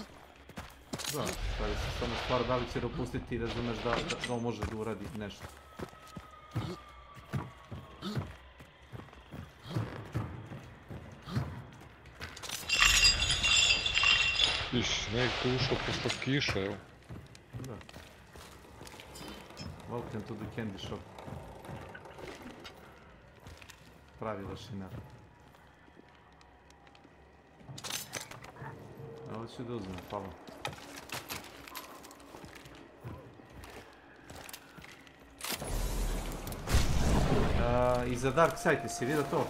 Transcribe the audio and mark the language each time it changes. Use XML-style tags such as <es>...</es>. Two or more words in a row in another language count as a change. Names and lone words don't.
<sr>Da, stvari se samo stvar da li će dopustiti i razumeš da on može da uradi nešto. Sneg tu ušao posle kiša, evo. Da.</sr> <en>Welcome to the candy shop.</en> <sr>Pravi lašina. Ovo ću da uzmem, hvala. I za Dark Side, si vidio to?</sr>